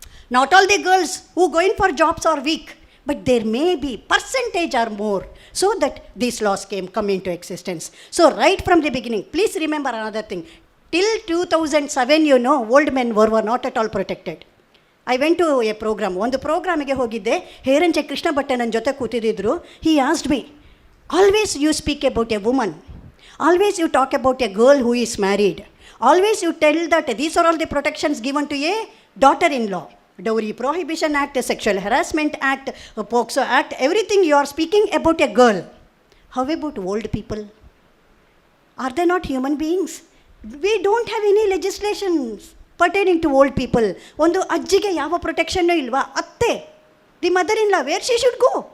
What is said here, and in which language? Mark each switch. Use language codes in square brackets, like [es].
[en] Not all the girls who go in for jobs are weak. But there may be percentage or more, so that these laws come into existence. So right from the beginning, please remember another thing. Till 2007, old men were not at all protected. I went to a programme. [kn] ಒಂದು ಪ್ರೋಗ್ರಾಮಿಗೆ ಹೋಗಿದ್ದೆ, ಹೇರಂಚೆ ಕೃಷ್ಣ ಭಟ್ ನನ್ನ ಜೊತೆ ಕೂತಿದ್ದರು. [en] He asked me, always you speak about a woman, always you talk about a girl who is married, always you tell that these are all the protections given to a daughter in law. Dowry Prohibition Act, Sexual Harassment Act, POCSO Act, everything you are speaking about a girl. How about old people? Are they not human beings? We don't have any legislations pertaining to old people. [kn] ಒಂದು ಅಜ್ಜಿಗೆ ಯಾವ ಪ್ರೊಟೆಕ್ಷನ್ನು ಇಲ್ವಾ? ಅತ್ತೆ, [en] The mother in law, where she should go?